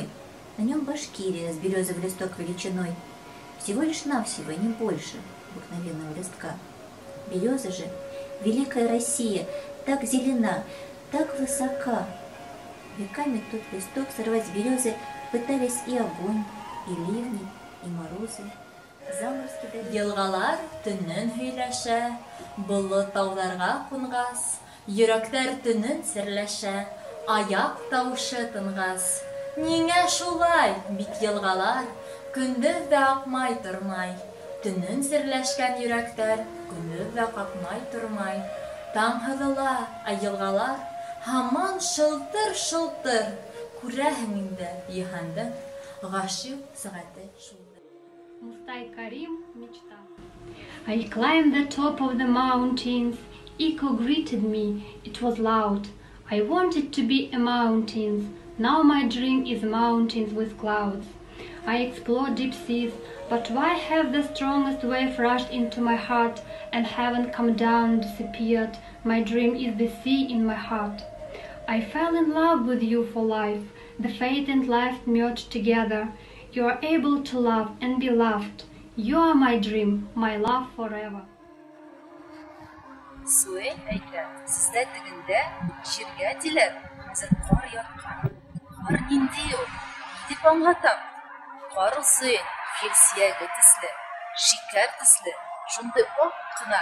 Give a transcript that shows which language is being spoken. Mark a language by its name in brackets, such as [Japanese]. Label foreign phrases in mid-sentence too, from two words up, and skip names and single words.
[Russian] На нем Башкирия с березовый листок величиной. Всего лишь навсего, не больше обыкновенного листка. Береза же, великая Россия, так зелена, так высока. Веками тот листок сорвать с березы пытались и огонь, и ливни, и морозы. [Bashkir] Елгалар төннен һөйләшә, болыт тауҙарға ҡунғас, йөрәктәр төнөн серләшә, аяҡ тауышы тынғас. Ниңә шулай, бит йылғалар, көндөҙ ҙә аҡмай тормай. Төнөн серләшкән йөрәктәр көндөҙ ҙә ҡаҡмай тормай. Таң һыҙыла, ә йылғалар һаман шылтыр-шылтыр. Күрәһең инде йыһандың ғашиҡ сәғәте шулдыр. [Russian] Мустай Карим мечта. [English] I climbed the top of the mountains. Echo greeted me. It was loud. I wanted to be a mountain. Now my dream is mountains with clouds. I explored deep seas, but why have the strongest wave rushed into my heart and haven't come down, disappeared? My dream is the sea in my heart. I fell in love with you for life. The fate and life merged together. You are able to love and be loved. You are my dream, my love forever. [Tatar] Суэй әйтә, сездә тегендә җиргә диләр, хәзер кар яткан. Кар нинди ул? Дип аңлатам. Кар суэй, ел сөяге төсле, шикәр төсле, шундый ак кына.